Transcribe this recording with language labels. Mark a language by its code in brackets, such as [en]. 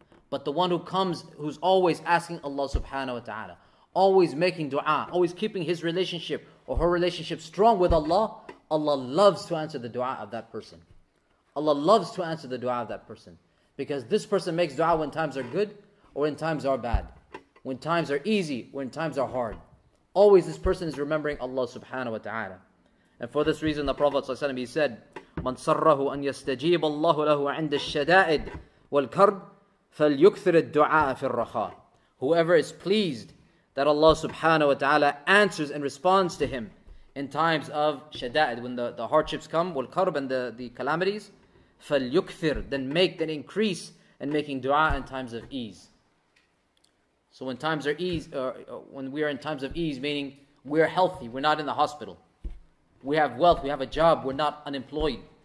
[en] But the one who's always asking Allah subhanahu wa ta'ala, always making dua, always keeping his relationship or her relationship strong with Allah, Allah loves to answer the dua of that person. Allah loves to answer the dua of that person. Because this person makes dua when times are good or when times are bad. When times are easy, when times are hard. Always this person is remembering Allah subhanahu wa ta'ala. And for this reason the Prophet ﷺ, he said, [ar] مَنْ صَرَّهُ أَنْ يَسْتَجِيبَ اللَّهُ لَهُ عِنْدَ الشَّدَائِدِ وَالْكَرْبِ فَلْيُكْثِرِ الدُّعَاءَ فِي الرَّخَاءِ. [en] Whoever is pleased that Allah subhanahu wa ta'ala answers and responds to him in times of shada'id, when the hardships come, wal-karb, and the calamities, [ar] فَلْيُكْثِرْ, [en] then increase in making dua in times of ease. So when times are ease, when we are in times of ease, meaning we're healthy, we're not in the hospital, we have wealth, we have a job, we're not unemployed.